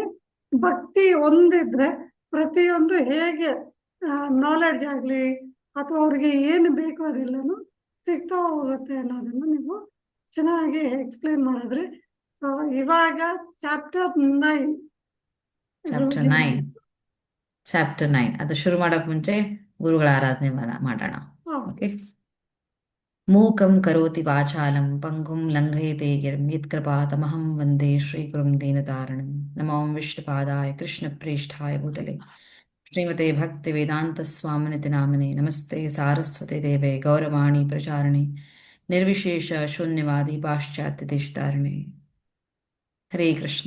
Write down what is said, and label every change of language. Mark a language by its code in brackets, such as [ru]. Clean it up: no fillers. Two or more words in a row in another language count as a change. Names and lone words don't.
[kn] ಭಕ್ತಿ ಒಂದಿದ್ರೆ ಪ್ರತಿಯೊಂದು ಹೇಗೆ ನಾಲೆಡ್ಜ್ ಆಗಲಿ ಅಥವಾ ಅವ್ರಿಗೆ ಏನು ಬೇಕು ಅದೆಲ್ಲನೂ ಸಿಗ್ತಾ ಹೋಗುತ್ತೆ ಅನ್ನೋದನ್ನು ನೀವು ಚೆನ್ನಾಗಿ ಎಕ್ಸ್ಪ್ಲೇನ್ ಮಾಡಿದ್ರಿ. ಇವಾಗ ಚಾಪ್ಟರ್ 9 ಚಾಪ್ಟರ್ 9. ಚಾಪ್ಟರ್ 9 ಅದು ಶುರು ಮಾಡಕ್ ಮುಂಚೆ ಗುರುಗಳ ಆರಾಧನೆ ಮಾಡೋಣ. ಓಕೆ. [sa] मूकं करोति वाचालं पङ्गुं लङ्घयते गिरिं यत्कृपा तमहं वन्दे श्रीगुरुं दीनतारणं. नमो विष्णुपादाय कृष्ण प्रेष्ठाय भूतले श्रीमते भक्ति वेदान्त स्वामिनिति नामने. नमस्ते सारस्वति देवे गौरवाणि प्रचारणे निर्विशेष शून्यवादि पाश्चात्य देशधारणे. ಹರೇ ಕೃಷ್ಣ.